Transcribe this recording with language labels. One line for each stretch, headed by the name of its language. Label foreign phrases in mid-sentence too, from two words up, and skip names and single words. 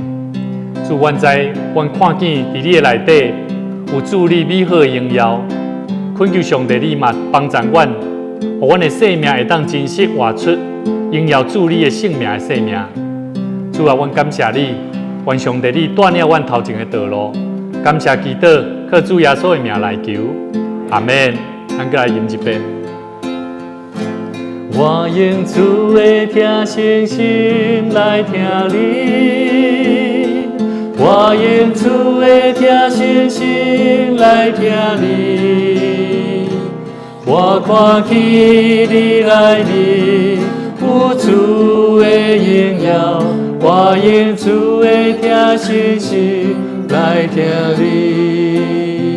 Min Nan Chinese: 主，阮知，阮看见伫你的内底有主你美好的荣耀，恳求上帝你嘛帮助阮，互阮的生命会当真实活出荣耀主你的圣命的生命。主啊，阮感谢你，愿上帝你带领阮头前的道路。感谢祈祷，靠主耶稣的名来求，阿门。咱再来吟一遍。我用主的听诚心来听你，我用主的听诚心来听你，我看起你来临，有主的荣耀，我用主的听诚心来听你。